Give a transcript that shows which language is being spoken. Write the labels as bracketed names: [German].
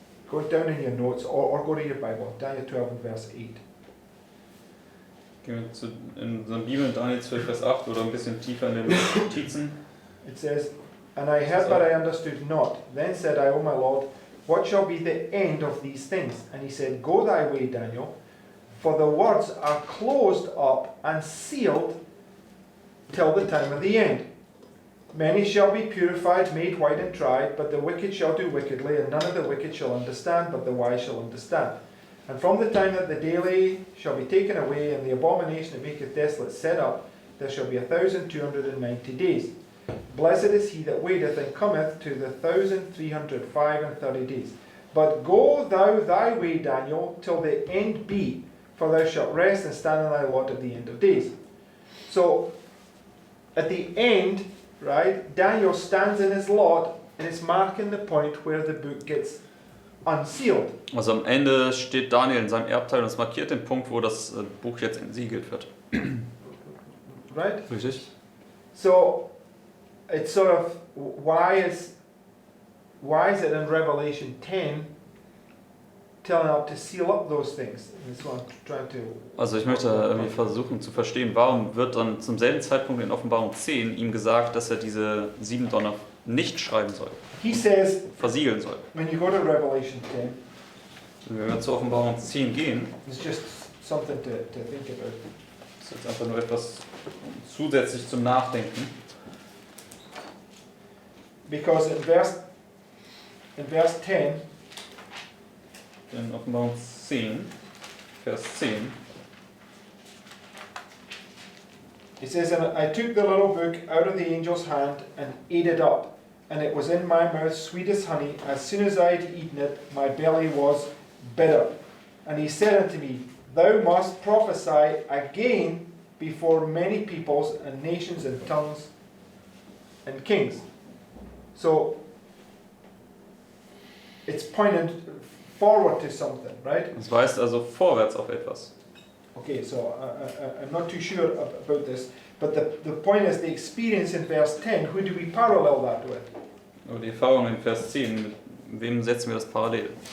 [English] Go down in your notes or go to your Bible. Daniel 12 and verse 8. [German] Gehen wir in unserer Bibel in Daniel 12, Vers 8 oder ein bisschen tiefer in den Notizen. [English] It says, and I heard but I understood not. Then said I, O my Lord, what shall be the end of these things? And he said, go thy way, Daniel, for the words are closed up and sealed till the time of the end. Many shall be purified, made white and tried, but the wicked shall do wickedly, and none of the wicked shall understand, but the wise shall understand. And from the time that the daily shall be taken away, and the abomination that maketh desolate set up, there shall be 1,290 days. Blessed is he that waiteth and cometh to the 1,335 days. But go thou thy way, Daniel, till the end be, for thou shalt rest and stand in thy lot at the end of days. So, at the end, right, Daniel stands in his lot, and it's marking the point where the book gets unsealed. [German] Also am Ende steht Daniel in seinem Erbteil und es markiert den Punkt, wo das Buch jetzt entsiegelt wird. [English] Right? [German] Richtig? [English] So, it's sort of, why is it in Revelation 10 telling up to seal up those things. And that's what I'm trying to. [German] Also ich möchte irgendwie versuchen zu verstehen, warum wird dann zum selben Zeitpunkt in Offenbarung 10 ihm gesagt, dass er diese 7 Donner nicht schreiben soll, [English] He says, [German] versiegeln soll. [English] when you go to Revelation 10, [German] Und wenn wir zu Offenbarung 10 gehen, [English] it's just something to think about. [German] ist jetzt einfach nur etwas zusätzlich zum Nachdenken. [English] Because in verse 10, [German] In Offenbarung 10, Vers 10, [English] it says, and I took the little book out of the angel's hand and ate it up, and it was in my mouth sweet as honey. As soon as I had eaten it, my belly was bitter. And he said unto me, Thou must prophesy again before many peoples and nations and tongues and kings. So it's pointed forward to something, right? [German] es weist also vorwärts auf etwas. [English] Okay, so I'm not too sure about this, but the point is the experience in verse 10, who do we parallel that with? [German] Aber die Erfahrung in Vers 10, mit wem setzen wir das parallel?